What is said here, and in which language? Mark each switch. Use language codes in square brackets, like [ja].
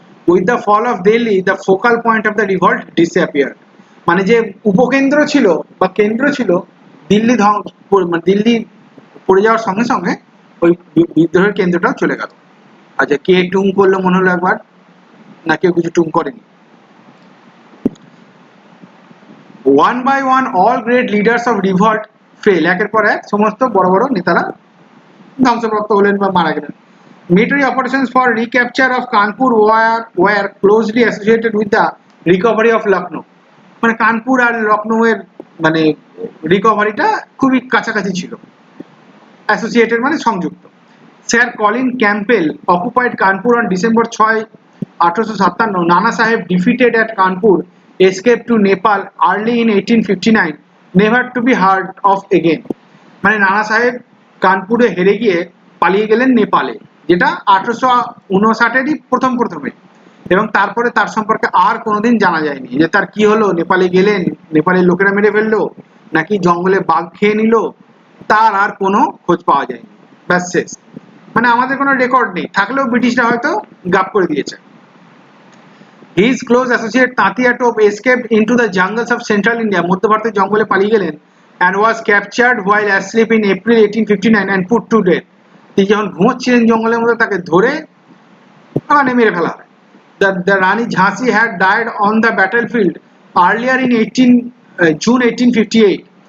[en] with the fall of Delhi the focal point of the revolt disappear, [bn] মানে যে উপকেন্দ্র ছিল বা কেন্দ্র ছিল দিল্লি, মানে দিল্লি পড়ে যাওয়ার সঙ্গে সঙ্গে ওই বিদ্রোহের কেন্দ্রটাও চলে গেল। আচ্ছা, কে টুং করলো মনে হলো একবার? না, কেউ কিছু টুং করেনি। [en] one by one all great leaders of revolt fell, [bn] একের পর এক সমস্ত বড় বড় নেতারা ধ্বংসপ্রাপ্ত হলেন বা মারা গেলেন। [en] Military operations for recapture of Kanpur were closely associated with the recovery of Lucknow. [bn] মানে কানপুর আর লখনৌ এর মানে রিকভারিটা খুবই কাছাকাছি ছিল। অ্যাসোসিয়েটেড মানে সংযুক্ত। [en] Sir Colin Campbell occupied Kanpur on December 6, 1857. Nana Sahib defeated at Kanpur, escaped to Nepal early in 1859, never to be heard of again. [bn] মানে নানা সাহেব কানপুরে হেরে গিয়ে পালিয়ে গেলেন নেপালে, যেটা 1859-এরই প্রথমে, এবং তারপরে তার সম্পর্কে আর কোনোদিন জানা যায়নি যে তার কি হলো, নেপালে গেলেন, নেপালের লোকেরা মেরে ফেললো, নাকি জঙ্গলে বাঘ খেয়ে নিল, তার আর কোনো খোঁজ পাওয়া যায়নি। ব্যাস শেষ। মানে আমাদের কোনো রেকর্ড নেই, থাকলেও ব্রিটিশরা হয়তো গাপ করে দিয়েছে। [en] His close associate Tatia Tope escaped into the jungles of central India, [bn] মধ্য ভারতের জঙ্গলে পালিয়ে গেলেন, [en] and was captured while asleep in April 1859 and put to death. [bn] তিনি যখন ঘুমোচ্ছিলেন জঙ্গলের মধ্যে, তাকে ধরে মানে মেরে ফেলা হয়। [en] The Rani Jhansi had died on the battlefield earlier in June 1858.